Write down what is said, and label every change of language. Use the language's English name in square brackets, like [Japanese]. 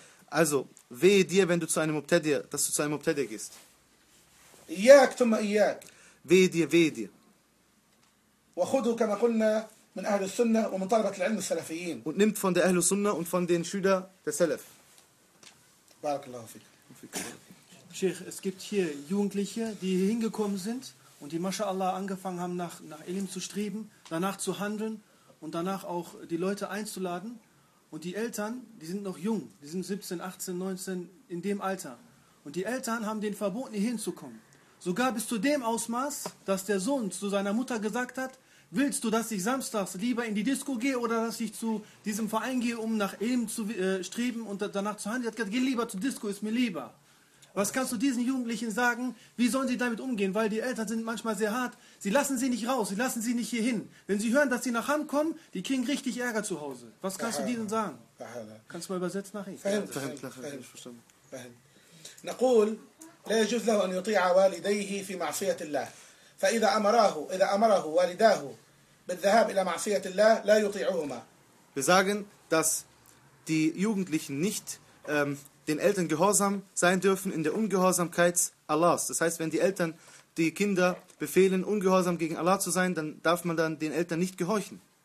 [German] Also, wehe dir, wenn du zu einem Mubtadi, dass du zu einem Mubtadi gehst. Wehe dir, wehe dir. [Arabic] وخذوا كما قلنا من أهل السنة ومن طلبة العلم السلفيين. [German] Und nimmt von der Ahlus Sunnah und von den Schüler der Salaf. [Arabic] بارك الله فيك. [German] Sheikh, es gibt hier Jugendliche, die hier hingekommen sind und die Masha'Allah angefangen haben, nach Ilm zu streben, danach zu handeln und danach auch die Leute einzuladen. Und die Eltern, die sind noch jung, die sind 17, 18, 19, in dem Alter. Und die Eltern haben denen verboten, hier hinzukommen. Sogar bis zu dem Ausmaß, dass der Sohn zu seiner Mutter gesagt hat, willst du, dass ich samstags lieber in die Disco gehe oder dass ich zu diesem Verein gehe, um nach Ilm zu streben und danach zu handeln? Er hat gesagt, geh lieber zur Disco, ist mir lieber. Was kannst du diesen Jugendlichen sagen? Wie sollen sie damit umgehen? Weil die Eltern sind manchmal sehr hart. Sie lassen sie nicht raus, sie lassen sie nicht hierhin. Wenn sie hören, dass sie nach Ham kommen, die kriegen richtig Ärger zu Hause. Was kannst du denen sagen? Kannst du mal übersetzen nach ihm? Verstanden. [Arabic] نقول لا يجوز له أن يطيع والديه في معصية الله. فإذا أمره والداه بالذهاب إلى معصية الله لا يطيعهما. [German] Wir sagen, dass die Jugendlichen nicht den Eltern gehorsam sein dürfen in der Ungehorsamkeit Allahs. Das heißt, wenn die Eltern die Kinder befehlen, ungehorsam gegen Allah zu sein, dann darf man dann den Eltern nicht gehorchen.